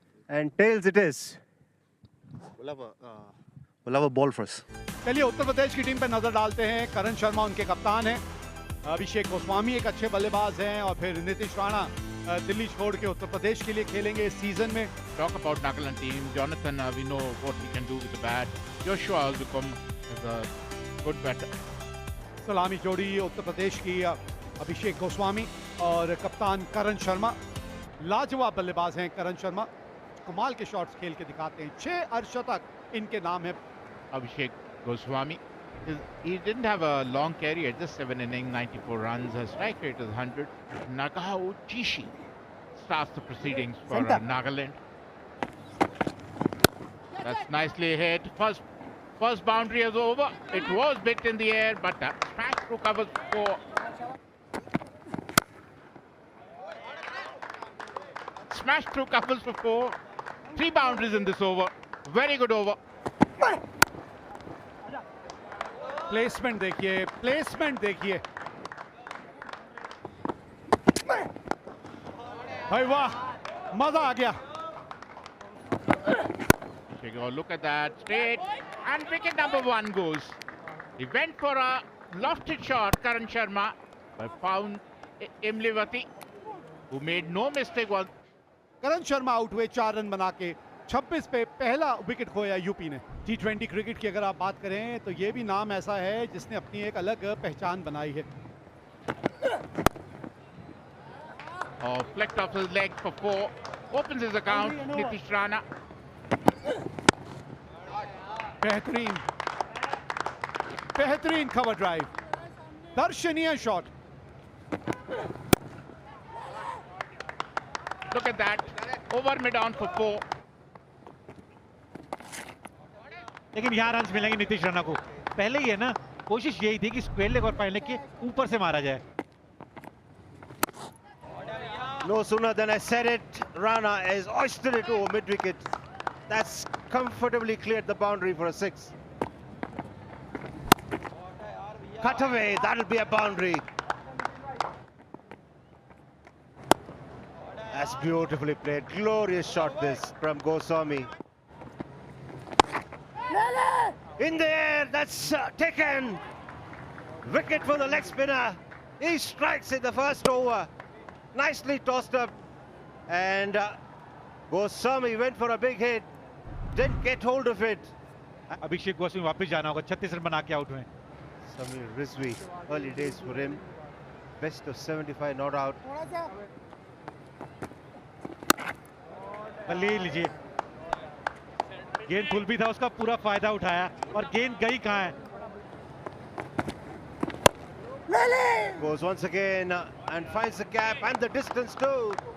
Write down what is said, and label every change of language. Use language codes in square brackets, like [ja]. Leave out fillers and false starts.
[en] And tails it is. We'll have a ball for us. [hi] चलिए उत्तर प्रदेश की team पे नजर डालते हैं। करण शर्मा उनके कप्तान हैं, अभिषेक गोस्वामी एक अच्छे बल्लेबाज हैं, और फिर नीतीश राणा दिल्ली छोड़ के उत्तर प्रदेश के लिए खेलेंगे इस सीजन में। [en] Talk about Nagaland team. Jonathan, we know what he can do with the bat. Joshua has become a good batter. [hi] सलामी जोड़ी उत्तर प्रदेश की अभिषेक गोस्वामी और कप्तान करण शर्मा। लाजवाब बल्लेबाज हैं करण शर्मा, कमाल के शॉट्स खेल के दिखाते हैं। 6 अर्धशतक इनके नाम है। [en] Abhishek Goswami. He didn't have a long career, just 7 innings, 94 runs. Her strike rate is 100. Nagao Chishi starts the proceedings for Nagaland. That's nicely hit. First boundary is over. It was bit in the air, but smash through covers for. Smash through covers for 4. 3 boundaries in this over. Very good over. [hi] Placement देखिए, placement देखिए भाई, वाह, मजा आ गया। [en] Look at that, straight, and wicket number 1 goes. He went for a lofted shot, Karan Sharma, but found Imlivati, who made no mistake. [hi] Karan Sharma out हुए 4 run बना के। 26 पे पहला विकेट खोया यूपी ने। T20 क्रिकेट की अगर आप बात करें तो ये भी नाम ऐसा है जिसने अपनी एक अलग पहचान बनाई है। [en] Flicked off his leg for 4, opens his account. Nitish Rana. [hi] बेहतरीन बेहतरीन कवर ड्राइव, दर्शनीय shot. [en] Look at that, over mid on for 4. [hi] लेकिन यहाँ रन मिलेंगे नीतीश राणा को। पहले ही है ना, कोशिश यही थी कि स्क्वायर लेग और फाइन लेग के ऊपर से मारा जाए। [en] No sooner than I said it, Rana has oystered it over mid-wicket. That's comfortably cleared the boundary for a 6. Cut away, that'll be a boundary. That's beautifully played. Glorious shot this from Goswami. In the air, that's taken. Wicket for the leg spinner. He strikes in the first over. Nicely tossed up. And Goswami went for a big hit. Didn't get hold of it. [hi] अभिषेक गोस्वामी वापस जाना होगा, 36 run बना के out हुए। [en] Samir Rizvi, early days for him. Best of 75 not out. [hi] ले लीजिए, गेंद full भी था, उसका पूरा फायदा उठाया, और गेंद गई कहाँ है। [en] Goes once again and finds the gap and the distance too.